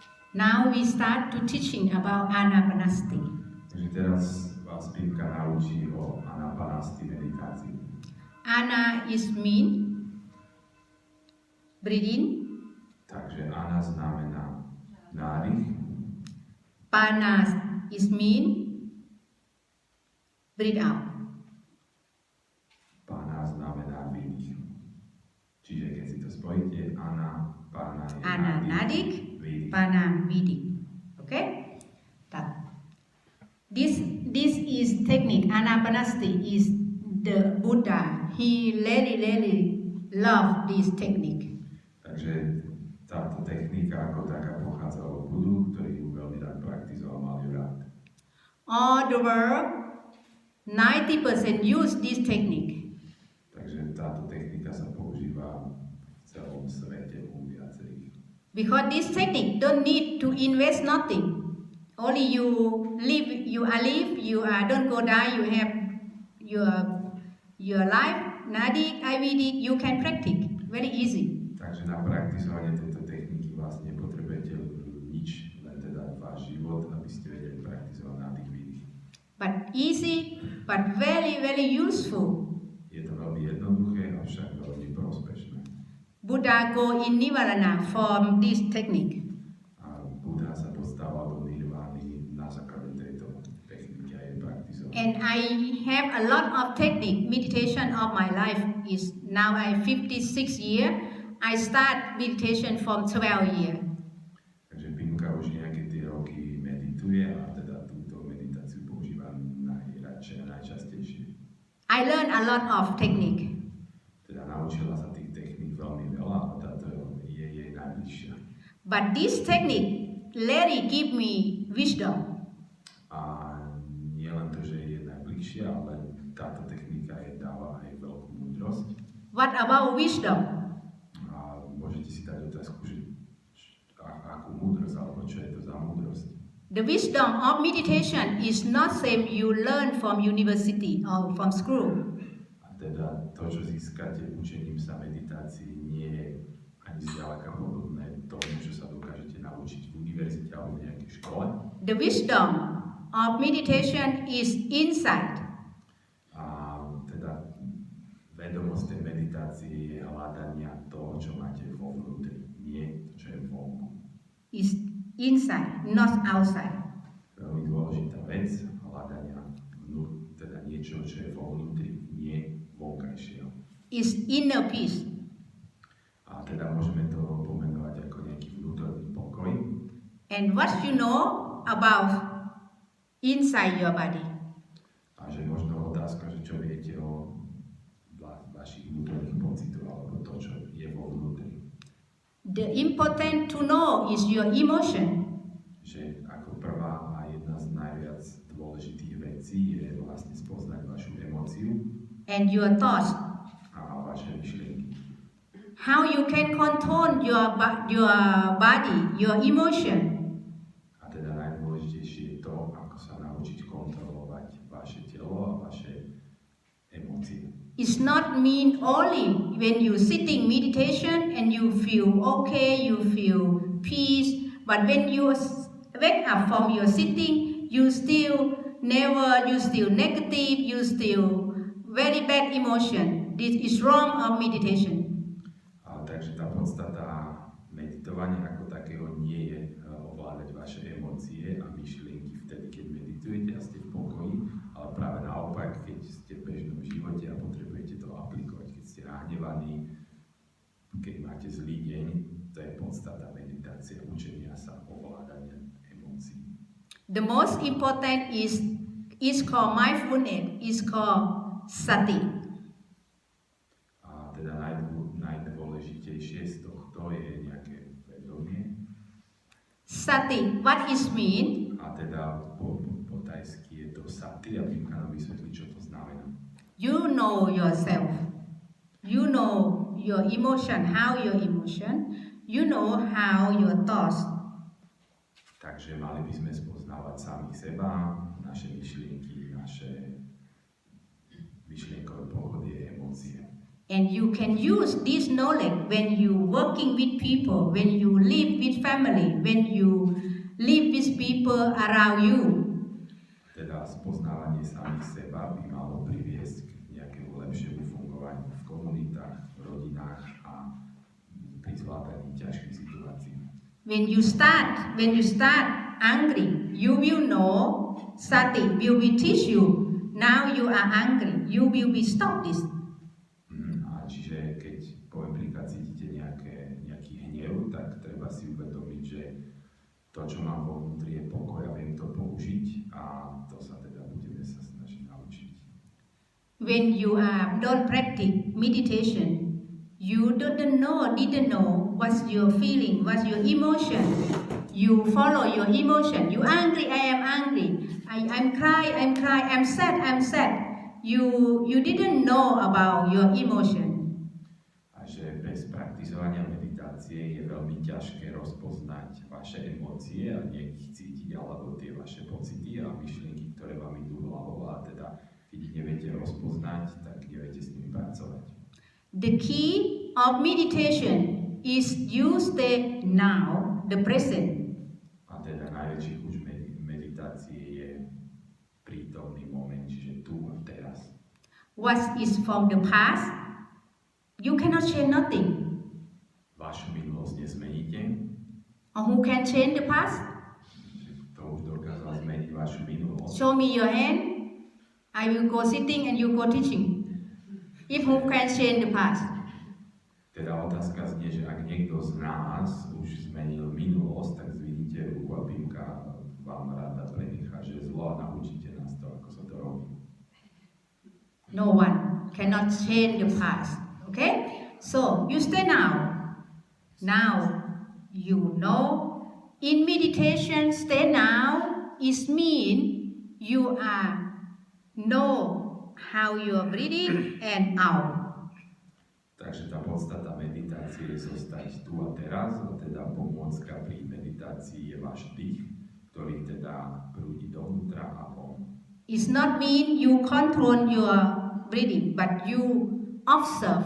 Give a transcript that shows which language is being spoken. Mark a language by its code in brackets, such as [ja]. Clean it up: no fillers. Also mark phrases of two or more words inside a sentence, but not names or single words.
[en] Now we start to teaching about Anapanasati. [sk] Takže teraz vás Pivka naučí o anapanasti meditácii. [en] Ana is mean, breathe in. [sk] Takže ana znamená nádych, [en] Panas is mean, breathe out. [sk] pána znamená výdych. Čiže keď si to spojíte, ana, pána je Ana nadik, výdych. pana vidi. [en] Okay? That. This is technique. Anapanasati is the Buddha. He really loved this technique. [sk] Takže táto technika ako taká pochádza od Budu, ktorý ju veľmi rád praktizoval, mal ju rád. [en] All the world, 90% use this technique. [sk] Takže táto technika sa používa v celom svete u viacerých. [en] Because this technique don't need to invest nothing. Only you live, you are live, you are don't go die, you have your life, Nadik, Ayurvedic, you can practice. Very easy. [sk] Takže na praktizovanie tejto techniky vlastne nepotrebujete nič, len teda váš život, aby ste vedeli praktizovať nádych výdych. [en] But easy, but very useful. [sk] Je to veľmi jednoduché, avšak veľmi prospešné. [en] Buddha go in Nivarana from this technique. [sk] A Buddha sa dostával do nirvány na základe tejto techniky a jej praktizovania. [en] And I have a lot of technique. Meditation of my life is now I'm 56 years. I start meditation from 12 years. [sk] Takže Pimka už nejaké tie roky medituje a teda túto meditáciu používa najradšej a najčastejšie. [en] I learned a lot of technique. [sk] Teda naučila sa tých techník veľmi veľa a táto je jej najbližšia. [en] But this technique really give me wisdom. [sk] A nie len to, že je najbližšia, ale táto technika jej dáva aj veľkú múdrosť. [en] What about wisdom? [sk] A môžete si dať otázku, že akú múdrosť, alebo čo je to za múdrosť. [en] The wisdom of meditation is not same you learn from university or from school. [sk] A teda to, čo získate učením sa meditácii, nie je ani zďaleka podobné tomu, čo sa dokážete naučiť v univerzite alebo v nejakej škole. [en] The wisdom of meditation is inside. [sk] A teda vedomosť tej meditácie je hľadania toho, čo máte vo vnútri, nie to, čo je vonku. [en] Is inside, not outside. [sk] Veľmi dôležitá vec, hľadania teda niečo, čo je vo vnútri, nie vonkajšieho. [en] Is inner peace. [sk] A teda môžeme to pomenovať ako nejaký vnútorný pokoj. [en] And what you know about inside your body. [sk] A že možno otázka, že čo viete o vašich vnútorných pocitoch alebo to, čo je vo vnútri. [en] The important to know is your emotion. [sk] Že ako prvá a jedna z najviac dôležitých vecí je vlastne spoznať vašu emóciu [en] And your thoughts. [sk] a vaše myšlienky. [en] How you can control your body, your emotion. [sk] A teda najdôležitejšie je to, ako sa naučiť kontrolovať vaše telo a vaše emócie. [en] It's not mean only when you sitting meditation and you feel okay, you feel peace, but when you wake up from your sitting, you still negative, you still very bad emotion. This is wrong of meditation. [sk] A takže tá podstata meditovania ako takého nie je ovládať vaše emócie a myšlienky vtedy, keď meditujete a ste v pokoji, ale práve naopak, keď ste v bežnom živote a potrebujete to aplikovať, keď ste nahnevaní, keď máte zlý deň, to je podstata meditácie, učenia sa ovládania emócií. [en] The most important is called mindfulness, is called sati. [sk] A teda najdôležitejšie z tohto je nejaké vedomie. [en] Sati, what is mean? [sk] A teda po tajsky je to sati, a Pimka nám vysvetlí, čo to znamená. [en] You know yourself. You know your emotion, how your emotion. You know how your thoughts. [sk] Takže mali by sme spoznávať samých seba, naše myšlienky, naše myšlienkové pochody a emócie. [en] And you can use this knowledge when you work working with people, when you live with family, when you live with people around you. [sk] Teda spoznávanie samých seba by malo priviesť k nejakému lepšiemu fungovaniu v komunitách, v rodinách a pri zvládaní ťažkých situácií. [en] When you start angry, you will know Sati will teach you. Now you are angry, you will be stop this. [sk] A čiže keď poviem príklad cítite nejaký hnev, tak treba si uvedomiť, že to, čo mám vo vnútri, je pokoj a viem to použiť a to sa teda budeme sa snažiť naučiť. [en] When you don't practice meditation, you didn't know what's your feeling, what's your emotion. You follow your emotion. You angry, I am angry. I'm cry, I'm sad. You didn't know about your emotion. [sk] A že bez praktizovania meditácie je veľmi ťažké rozpoznať vaše emócie a niekých cítiť alebo tie vaše pocity a myšlienky, ktoré vám idú hlavou a teda keď ich neviete rozpoznať, tak neviete s nimi pracovať. [en] The key of meditation is use the now, the present. [sk] A teda najväčší kľúč meditácie je prítomný moment, čiže tu a teraz. [en] What is from the past, you cannot change nothing. [sk] Vašu minulosť nezmeníte. [en] Or who can change the past? [sk] To už dokázal zmeniť vašu minulosť. [en] Show me your hand. I will go sitting and you go teaching. If who can change the past? [sk] Teda otázka znie, že ak niekto z nás už zmenil minulosť, tak zvidíte ruku a Pimka vám rada prenechá, že zlo a naučíte nás to, ako sa to robí. [en] No one cannot change the past. Okay? So you stay now. Now you know. In meditation, stay now is mean you are know how you are breathing and out. [sk] Takže tá podstata meditácie je zostať tu a teraz, a teda pomôcka pri meditácii je váš dých, ktorý teda prúdi dovnútra a von. [en] It's not mean you control your breathing, but you observe.